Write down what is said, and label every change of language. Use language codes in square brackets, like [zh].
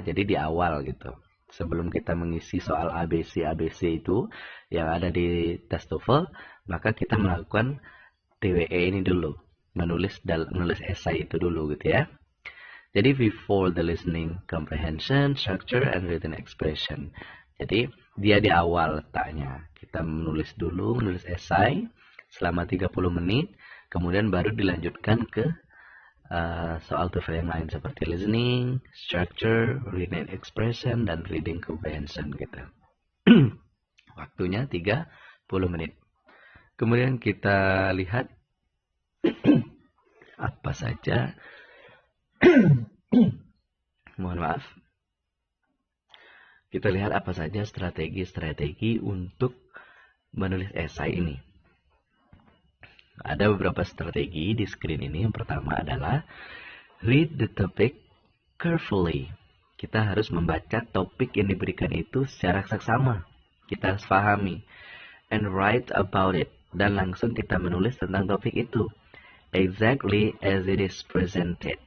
[id] Jadi di awal gitu. Sebelum kita mengisi soal ABC itu yang ada di tes TOEFL, maka kita melakukan TWE ini dulu, menulis esai itu dulu gitu ya. [en] Jadi before the listening comprehension, structure and written expression. Jadi [id] dia di awal letaknya. Kita menulis dulu, menulis esai selama 30 menit, kemudian baru dilanjutkan ke soal TOEFL yang lain seperti listening, structure, reading expression, dan reading comprehension gitu. Waktunya 30 menit. Kemudian kita lihat apa saja. Mohon maaf. Kita lihat apa saja strategi-strategi untuk menulis esai ini. Ada beberapa strategi di screen ini. Yang pertama adalah [en] read the topic carefully. [id] Kita harus membaca topik yang diberikan itu secara seksama. Kita harus pahami. [en] And write about it. [id] Dan langsung kita menulis tentang topik itu. [en] Exactly as it is presented.